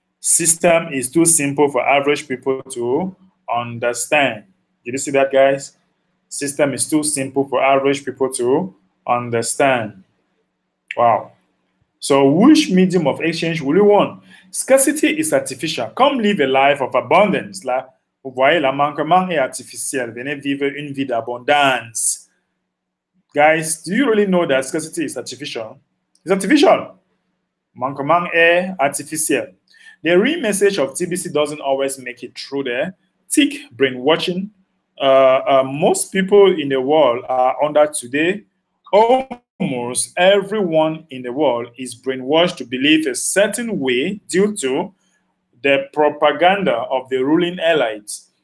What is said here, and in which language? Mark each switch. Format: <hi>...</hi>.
<en>System is too simple for average people to understand. Did you see that, guys? System is too simple for average people to understand. Wow. So which medium of exchange will you want? Scarcity is artificial. Come live a life of abundance.</en> <fr>Là, vous voyez, le manquement est artificiel. Venez vivre une vie d'abondance.</fr> <en>Guys, do you really know that scarcity is artificial? It's artificial.</en> <fr>Manquement est artificiel.</fr> <en>The real message of TBC doesn't always make it through there. Tick brainwashing. Most people in the world are under today. Oh almost everyone in the world is brainwashed to believe a certain way due to the propaganda of the ruling elites.</en>